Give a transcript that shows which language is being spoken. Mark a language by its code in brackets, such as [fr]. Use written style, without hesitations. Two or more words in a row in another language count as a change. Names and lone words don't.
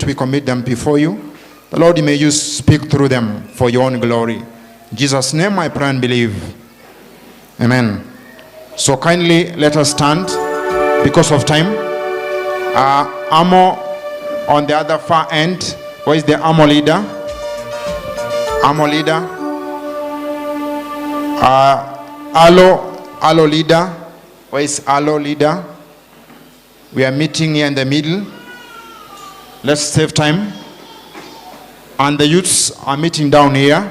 [en] We commit them before you. The Lord, may you speak through them for your own glory. In Jesus' name I pray and believe. Amen. So kindly let us stand because of time. Amo on the other far end. Where is the Amo leader? Amo leader. Alo leader. Where is Alo leader? We are meeting here in the middle. Let's save time. And the youths are meeting down here.